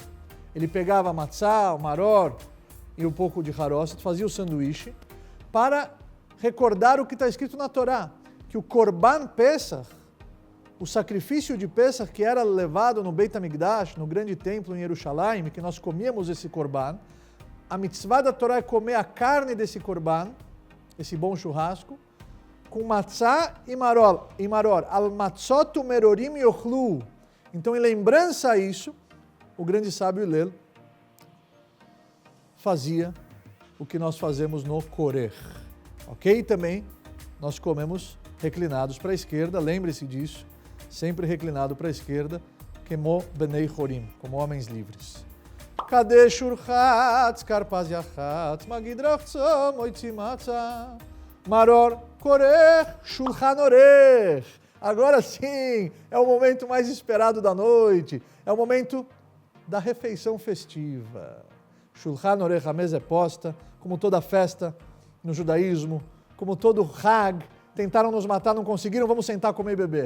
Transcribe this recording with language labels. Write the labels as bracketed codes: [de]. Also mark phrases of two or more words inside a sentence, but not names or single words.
[pt] Ele pegava a matzá, o maror e um pouco de haroset, fazia o sanduíche, para recordar o que está escrito na Torá, que o Korban Pesach, o sacrifício de Pesach que era levado no Beit HaMikdash, no grande templo em Jerusalém, que nós comíamos esse Korban, a mitzvah da Torá é comer a carne desse Korban, esse bom churrasco, com matzá e maror, [he] על מצות מרורים יאכלו. [pt] Então, em lembrança a isso, o grande sábio Hillel fazia o que nós fazemos no Korer. Ok? Também nós comemos reclinados para a esquerda, lembre-se disso, sempre reclinado para a esquerda, [he] כמו בני חורין, [pt] como homens livres. [he] קדש ורחץ כרפס יחץ מגיד רחצה מוציא מצה מרור כורך שולחן עורך. [pt] Agora sim, é o momento mais esperado da noite, é o momento da refeição festiva. [he] שולחן עורך, [pt] a mesa é posta, como toda festa no judaísmo, como todo Hag, tentaram nos matar, não conseguiram, vamos sentar, comer e beber.